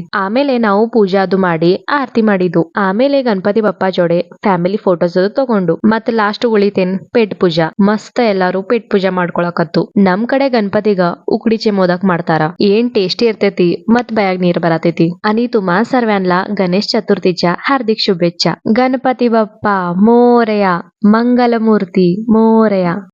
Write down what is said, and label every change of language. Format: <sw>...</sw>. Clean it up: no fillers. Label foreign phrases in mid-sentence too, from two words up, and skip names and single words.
<kn>ಆಮೇಲೆ ನಾವು ಪೂಜಾ ಅದು ಮಾಡಿ ಆರತಿ ಮಾಡಿದ್ವು. ಆಮೇಲೆ ಗಣಪತಿ ಬಪ್ಪ ಜೋಡೆ</kn> <en>family photos</en> <kn>ಅದು ತಗೊಂಡು ಮತ್ ಲಾಸ್ಟ್ ಉಳಿತೇನ್</kn> <hi>पेट पूजा.</hi> <kn>ಮಸ್ತ್ ಎಲ್ಲಾರು</kn> <hi>पेट पूजा</hi> <kn>ಮಾಡ್ಕೊಳಕತ್ತು. ನಮ್ ಕಡೆ ಗಣಪತಿಗ ಉಕಡಿ ಮೋದಕ್ ಮಾಡ್ತಾರ. ಏನ್ ಟೇಸ್ಟಿ ಇರ್ತೈತಿ ಮತ್ ಬಾಯಾಗ್ ನೀರ್ ಬರತೈತಿ.</kn> <mr>आणि तुम्हा सर्वांना गणेश चतुर्थीच्या हार्दिक शुभेच्छा. गणपती बाप्पा मोरया, मंगलमूर्ती मोरया.</mr>